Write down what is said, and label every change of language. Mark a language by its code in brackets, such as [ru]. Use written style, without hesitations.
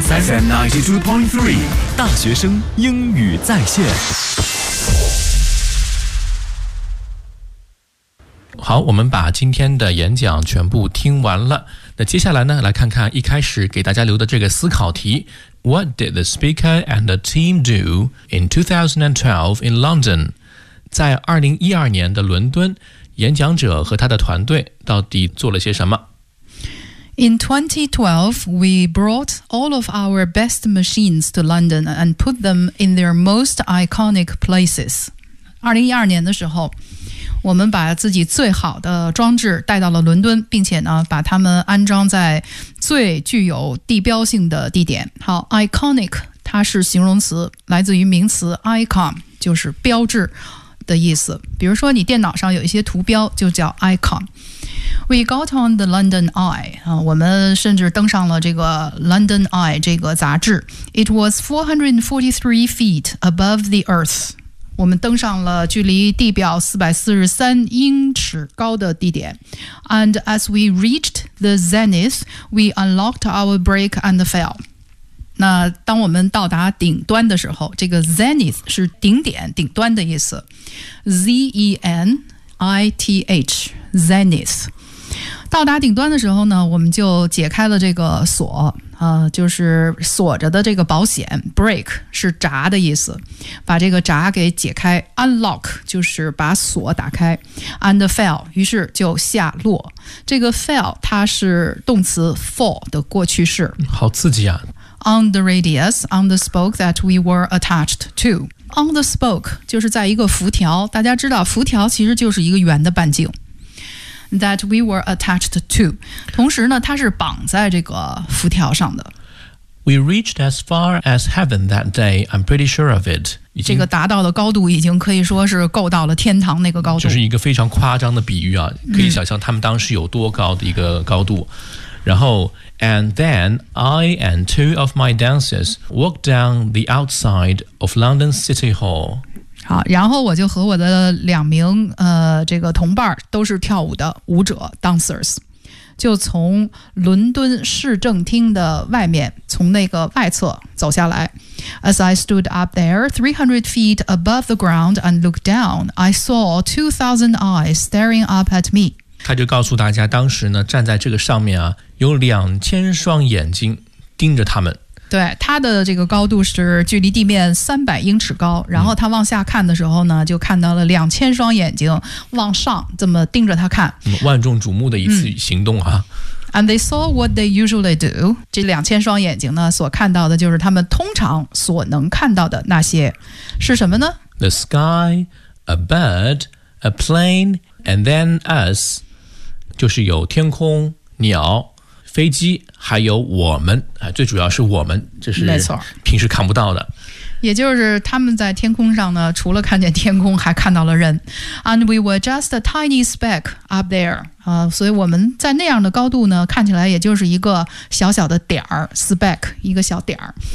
[zh] FM92.3 大学生英语在线。好，我们把今天的演讲全部听完了。那接下来呢，来看看一开始给大家留的这个思考题。 [en] What did the speaker and the team do in 2012 in London? [zh] 在2012年的伦敦，演讲者和他的团队到底做了些什么？ [en] In 2012, we brought all of our best machines to London and put them in their most iconic places. [zh] 2012年的时候，我们把自己最好的装置带到了伦敦，并且呢，把它们安装在最具有地标性的地点。好 ，iconic 它是形容词，来自于名词 icon， 就是标志的意思。比如说，你电脑上有一些图标，就叫 icon。 [en] We got on the London Eye [zh] 啊，我们甚至登上了这个 London Eye 这个杂志。 [en] It was 443 feet above the earth。 [zh] 我们登上了距离地表443英尺高的地点。 [en] And as we reached the zenith, we unlocked our brake and fell。 [zh] 那当我们到达顶端的时候，这个 zenith 是顶点、顶端的意思。 [en] Zenith, zenith。 [zh] 到达顶端的时候呢，我们就解开了这个锁，就是锁着的这个保险 break 是闸的意思，把这个闸给解开 unlock 就是把锁打开 [en] and fell [zh] 于是就下落，这个 fell 它是动词 fall 的过去式，好刺激啊。 [en] On the radius on the spoke that we were attached to。 [zh] On the spoke 就是在一个辐条，大家知道辐条其实就是一个圆的半径。 [en] That we were attached to. [zh] 同时呢，它是绑在这个辐条上的。 [en] We reached as far as heaven that day. I'm pretty sure of it. [zh] 这个达到的高度已经可以说是够到了天堂那个高度。这是一个非常夸张的比喻啊，可以想象他们当时有多高的一个高度。然后 [en] ，and then I and two of my dancers walked down the outside of London City Hall. [zh] 好，然后我就和我的两名这个同伴都是跳舞的舞者 dancers， 就从伦敦市政厅的外面，从那个外侧走下来。 [en] As I stood up there, 300 feet above the ground and looked down, I saw 2,000 eyes staring up at me. [zh] 他就告诉大家，当时呢站在这个上面啊，有2000双眼睛盯着他们。对，它的这个高度是距离地面300英尺高，然后他往下看的时候呢，就看到了2000双眼睛往上这么盯着他看，万众瞩目的一次行动啊。 [en] And they saw what they usually do. [zh] 这2000双眼睛呢，所看到的就是他们通常所能看到的那些，是什么呢 [en] ？The sky, a bird, a plane, and then us. [zh] 就是有天空、鸟。飞机还有我们，最主要是我们，这是平时看不到的。也就是他们在天空上呢，除了看见天空还看到了人。 [en] And we were just a tiny speck up there， [zh] 所以我们在那样的高度呢，看起来也就是一个小小的点儿 speck 一个小点儿。